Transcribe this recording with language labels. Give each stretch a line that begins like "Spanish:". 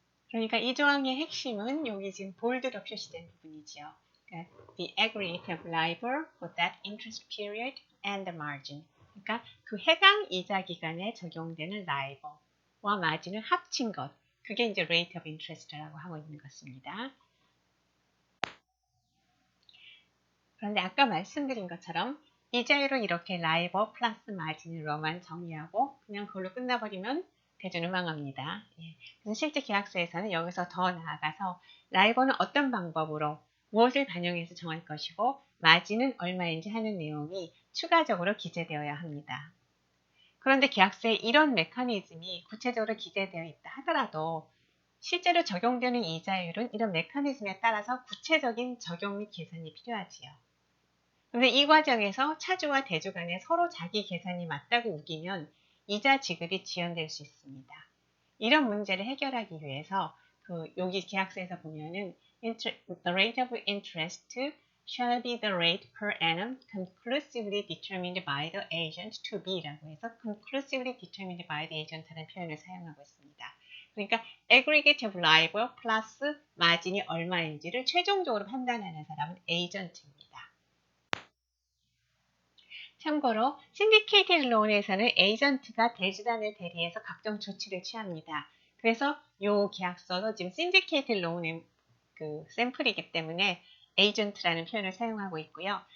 Korean: 그러니까 이 조항의 핵심은 여기 지금 볼드로 표시된 부분이죠. 그러니까
English: the aggregate of LIBOR for that interest period and the margin.
Korean: 그러니까 그 해당 이자 기간에 적용되는 라이버와 마진을 합친 것. 그게 이제
English: rate of interest
Korean: 라고 하고 있는 것입니다. 그런데 아까 말씀드린 것처럼 이자율을 이렇게 라이버 플러스 마진으로만 정의하고 그냥 그걸로 끝나버리면 대주는 망합니다. 예. 그래서 실제 계약서에서는 여기서 더 나아가서 라이버는 어떤 방법으로 무엇을 반영해서 정할 것이고 마진은 얼마인지 하는 내용이 추가적으로 기재되어야 합니다. 그런데 계약서에 이런 메커니즘이 구체적으로 기재되어 있다 하더라도 실제로 적용되는 이자율은 이런 메커니즘에 따라서 구체적인 적용 및 계산이 필요하지요. 그런데 이 과정에서 차주와 대주 간에 서로 자기 계산이 맞다고 우기면 이자 지급이 지연될 수 있습니다. 이런 문제를 해결하기 위해서 여기 계약서에서 보면은
English: the rate of interest shall be the rate per annum conclusively determined by the agent to be
Korean: 라고 해서
English: conclusively determined by the agent
Korean: 라는 표현을 사용하고 있습니다. 그러니까
English: aggregate of LIBOR
Korean: 플러스 마진이 얼마인지를 최종적으로 판단하는 사람은 에이전트입니다. 참고로 신디케이티드 론에서는 에이전트가 대주단을 대리해서 각종 조치를 취합니다. 그래서 이 계약서도 지금 신디케이티드 론의 샘플이기 때문에 에이전트라는 표현을 사용하고 있고요.